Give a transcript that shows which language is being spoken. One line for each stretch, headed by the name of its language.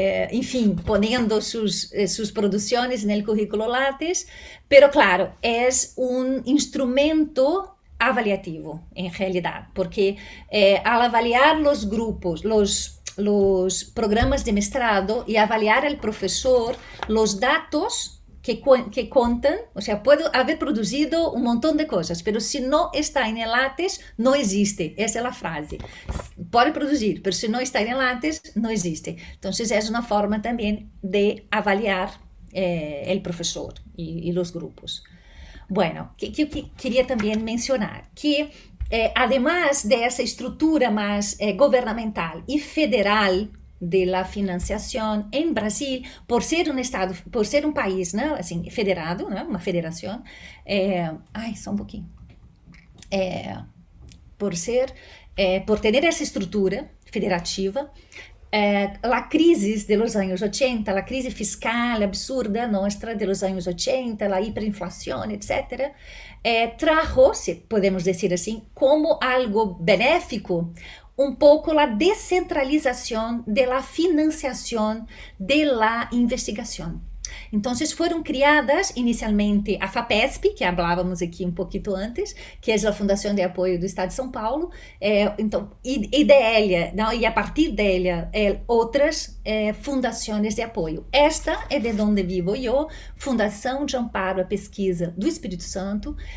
Portuguese: enfim, ponendo suas produções no currículo Lattes, pero claro, é um instrumento avaliativo, em realidade, porque ao avaliar os grupos, os programas de mestrado e avaliar o professor, os dados que contan,
Spanish: o sea, puedo haber produzido un montón de cosas, pero si no está en el Lattes, no existe. Esa es la frase.
Portuguese: Pode produzir,
Spanish: pero si no está en el Lattes, no existe. Entonces, es una forma también de avaliar el profesor y los grupos. Bueno, que quería también mencionar que, además de esa estructura más gubernamental y federal de la
Portuguese: financiação em Brasil, por ser um estado, por ser um país, né, assim, federado, né, uma federação, só um pouquinho, por ter essa estrutura federativa, a crise de los anos 80, a crise fiscal absurda nossa de los anos 80, a hiperinflação, etc., trajo, se podemos dizer assim, como algo benéfico, um pouco a descentralização da financiação da investigação.
Spanish: Entonces fueron criadas inicialmente a FAPESP, que hablábamos aquí un poquito antes, que es la Fundación de Apoio do Estado de São Paulo.
Portuguese: Então, e dela, não, e a partir dela, outras fundações de apoio. Esta é de onde vivo eu, Fundação de Amparo à Pesquisa do Espírito Santo.